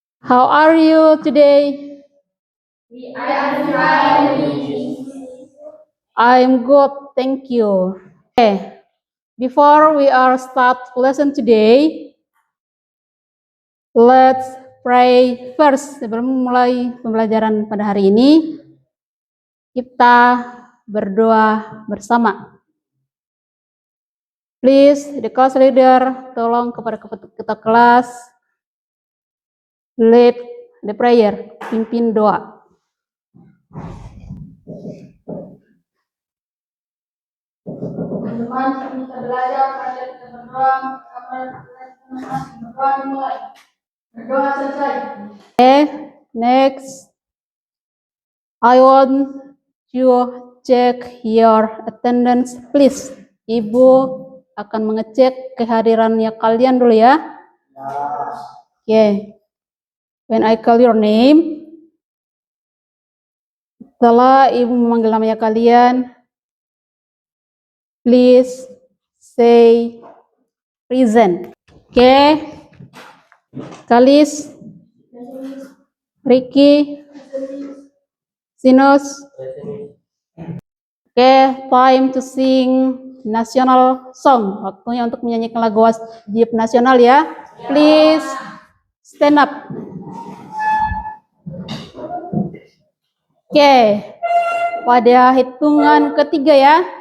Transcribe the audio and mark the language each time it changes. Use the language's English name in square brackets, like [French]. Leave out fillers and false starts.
[English] How are you today? We are fine, Miss. I'm good, thank you. Okay. Before we start lesson today, let's pray first. [Indonesian] Sebelum mulai pembelajaran pada hari ini, kita berdoa bersama. [English] Please, the class leader, [Indonesian] tolong kepada ketua kelas, [English] lead the prayer, [Indonesian] pimpin doa. Teman-teman, kita belajar, kita berdoa, berdoa dimulai. Berdoa selesai. [English] Okay, next, I want you check your attendance, please. [Indonesian] Ibu akan mengecek kehadirannya kalian dulu ya. [English] Oke. Okay. When I call your name, [Indonesian] setelah ibu memanggil namanya kalian, [English] please say present. Oke. Okay. [Indonesian] Kalis, Ricky, Sinus. [English] Oke, time to sing national song. [Indonesian] Waktunya untuk menyanyikan lagu wajib nasional ya. [English] Please stand up. [Indonesian] Oke, pada hitungan ketiga ya.